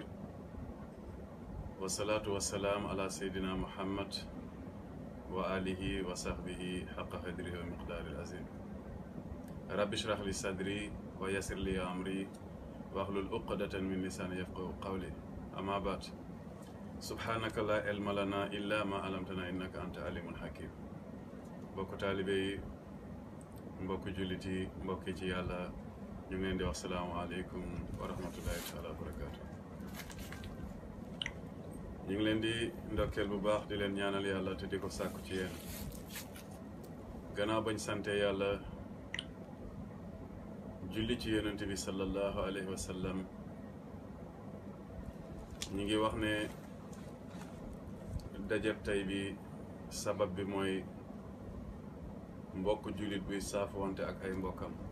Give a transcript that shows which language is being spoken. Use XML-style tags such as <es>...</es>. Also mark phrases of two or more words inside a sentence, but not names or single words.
<ar>والصلاة والسلام على سيدنا محمد وآله وصحبه حق قدره ومقدار العظيم. رب اشرح لي صدري ويسر لي أمري واحلل عقدة من لساني يفقهوا قولي. أما بعد، سبحانك لا علم لنا إلا ما علمتنا إنك أنت عليم حكيم.</ar> <wo>mbokk taalibe yi, mbokk jullit yi, mbokk ci yàlla, ñu ngi leen di wax</wo> <ar>السلام عليكم ورحمة الله تعالى وبركاته.</ar> <wo>ñu ngi leen di ndokkeel bu baax di leen ñaanal yàlla te di ko sàkku ci yéen. gannaaw bañ sante yàlla julli ci yonent bi</wo> <ar>صلى الله عليه وسلم,</ar> <wo>ñu ngi wax ne dajab tey bi sabab bi mooy mbokk jullit buy saafoonte ak ay mbokkam.</wo>